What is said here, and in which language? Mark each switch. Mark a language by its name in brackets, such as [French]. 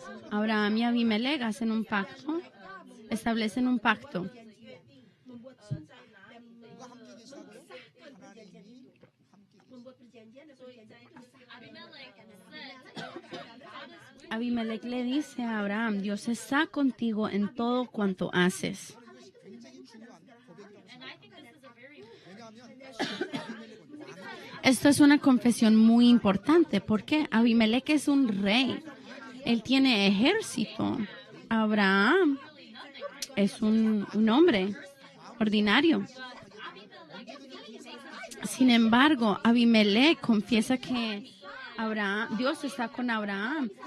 [Spanish] Abraham y Abimelech hacen un pacto, establecen un pacto. [Korean] 누가 함께 계시다고요? 하나님이 함께 [Indonesian] membuat perjanjian dan perjanjian itu [Spanish] Abimelech le dice a Abraham: Dios está contigo en todo cuanto haces. [Korean] 굉장히 중요한 고백이라고 생각합니다. 왜냐하면 [Spanish] Esto es una confesión muy importante porque Abimelech es un rey. Él tiene ejército. Abraham es un hombre ordinario. Sin embargo, Abimelech confiesa que Dios está con Abraham.